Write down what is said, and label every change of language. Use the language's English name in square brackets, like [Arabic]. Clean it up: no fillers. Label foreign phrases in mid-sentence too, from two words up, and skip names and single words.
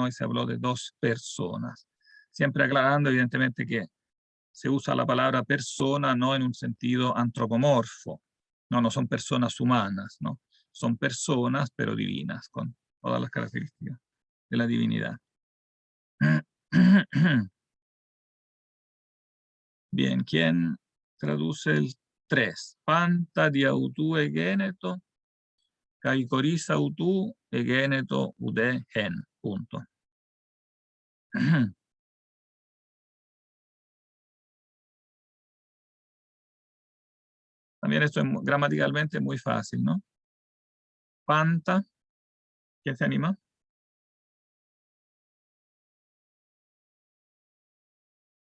[Spanish] Y se habló de dos personas. Siempre aclarando, evidentemente, que se usa la palabra persona no en un sentido antropomorfo. No son personas humanas, ¿no? Son personas, pero divinas, con todas las características de la divinidad. Bien, ¿quién traduce el 3? [Greek] Πάντα δι᾽ αὐτοῦ ἐγένετο, καὶ χωρὶς αὐτοῦ ἐγένετο οὐδὲ ἕν. Punto. [Spanish] También esto es gramaticalmente muy fácil, ¿no? Panta, ¿quién se anima?